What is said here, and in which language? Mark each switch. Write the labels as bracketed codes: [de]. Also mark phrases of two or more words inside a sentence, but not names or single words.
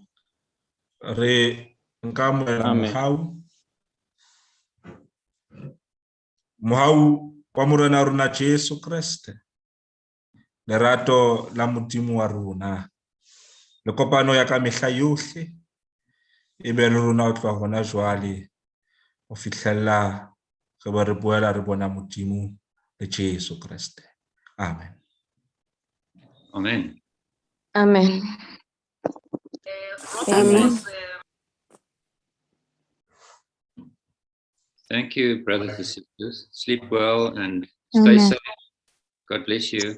[st] Re nka moela mohau wa morena rona Jesu Kriste, lerato la Modimo wa rona le kopano ya ka mehla yohle e be le rona ho tloha hona jwale ho fihlella re ba re boela re bona Modimo le Jesu Kriste. Amen. Amen. Amen. Amen. [en] Thank you, brothers and sisters. Sleep well and stay safe. God bless you.